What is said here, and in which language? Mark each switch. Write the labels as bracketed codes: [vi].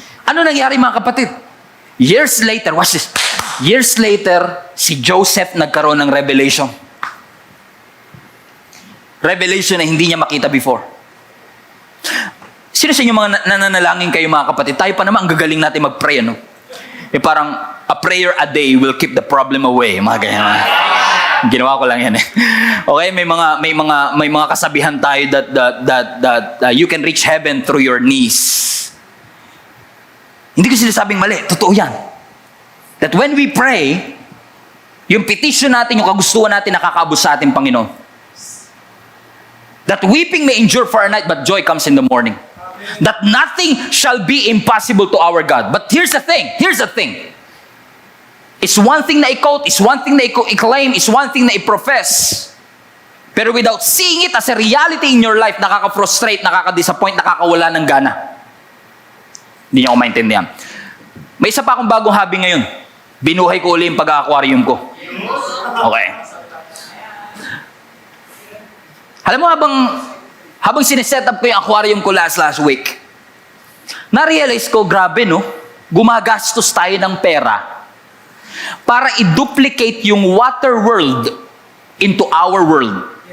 [tl] Ano nangyari mga kapatid? Years later, [en] watch this. [tl] Years later, si Joseph nagkaroon ng revelation. Revelation na hindi niya makita before. Sino sa inyo mga nananalangin kayo mga kapatid? Tayo pa naman ang gagaling natin mag-pray, ano? [en] Parang, a prayer a day will keep the problem away. [tl] Mga ganyan. Ginawa ko lang yan eh. Okay, may mga kasabihan tayo [en] that you can reach heaven through your knees. [tl] Hindi ko sinasabing mali. Totoo yan. [en] That when we pray, [tl] yung petition natin, yung kagustuhan natin nakakaabot sa ating Panginoon. [en] That weeping may endure for a night, but joy comes in the morning. That nothing shall be impossible to our God. But here's the thing. It's one thing na i-quote, it's one thing na i-claim, it's one thing na i-profess. [tl] Pero without seeing it as a reality in your life, nakaka-frustrate, nakaka-disappoint, nakakawala ng gana. Hindi niyo ako maintindihan. May isa pa akong bagong hobby ngayon. Binuhay ko uli yung pag-aquarium ko. Okay. Alam mo, habang sineset up ko yung aquarium ko last week, na-realize ko, grabe no, gumagastos tayo ng pera para i-duplicate yung water world into our world.